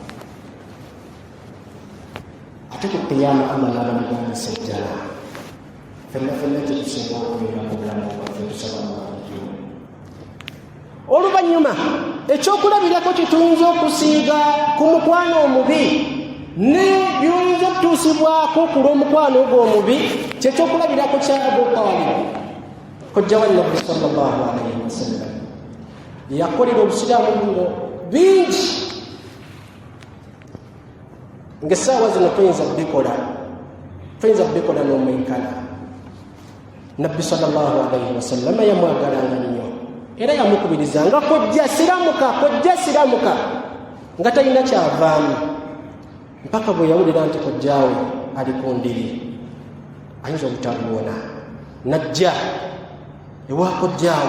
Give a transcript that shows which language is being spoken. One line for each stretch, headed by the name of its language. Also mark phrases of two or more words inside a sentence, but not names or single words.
Ganda: Ate ku qiyama Allah n'abamugamba sajjala, ffenna kyetusinga okubeera mu bulamu bwaffe tusaba Allah. Oluvannyuma ekyokulabirako kye tuyinza okusiiga ku mukwano omubi ne by'oyinza okutuusibwako ku lw'omukwano ogwo omubi, kyekyokulabirako kya Abu Talib, kojja wa Nabbi
Arabic: صلى الله عليه وسلم.
Ganda: Yakolera obusiraamu buno bingi, ng'essaawa zino tuyinza kubikola n'omwenkana. Nabbi
Arabic: صلى الله عليه وسلم
Ganda: yamwagalanga nnyo era yamukubiriza nga kojja siramuka nga talina kyavaamu, mpaka bwe yawulira nti kojjaawe ali ku ndiri ayinza obutaluwona, najja ewa kojjaawe.